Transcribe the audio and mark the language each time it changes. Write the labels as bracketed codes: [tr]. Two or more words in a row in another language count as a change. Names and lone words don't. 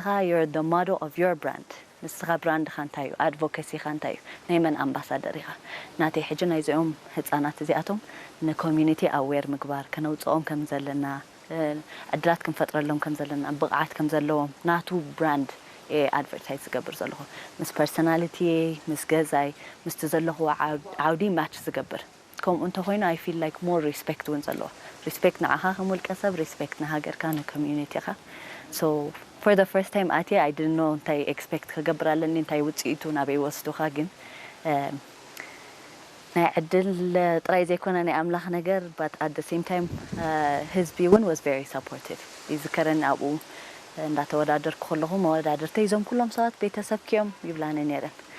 [en] you're the model of your brand [ti] እስኻ ብራንድ ኻንታዩ advocacy ኻንታዩ ናይ መን ኣምባሳደር ኢኻ ናተይ ሕጂ ናይ ዚኦም ህፃናት እዚኣቶም ንኮሚኒቲ ኣዌር ምግባር ከነውፅኦም ከም ዘለና ዕድላት ክንፈጥረሎም ከም ዘለና ብቕዓት ከም ዘለዎም ናቱ ብራንድ ኣድቨርታይዝ ዝገብር ዘለኹ ምስ ፐርሶናሊቲ ምስ ገዛይ ምስቲ ዘለኹ ዓውዲ ማች ዝገብር ከምኡ እንተኾይኑ [en] I feel like more respect [ti] ውን ዘለዎ respect ንዓኻ ከም ውልቀ ሰብ respect ንሃገርካ ንኮሚዩኒቲኻ [en] so for the first time [ti] ኣትየ [en] I didn't know [ti] እንታይ expect ክገብር ኣለኒ እንታይ ውፅኢቱ ናበይ ወስዱኻ ግን ናይ ዕድል ጥራይ ዘይኮነ ናይ ኣምላኽ ነገር [en] but at the same time [ti] ህዝቢ ውን [en] was very supportive [ti] ይዝከረኒ ኣብኡ እንዳተወዳደርኩ ከለኹ መወዳደርተይ እዞም ኩሎም ሰባት ቤተሰብ ክዮም ይብላኒ ነይረን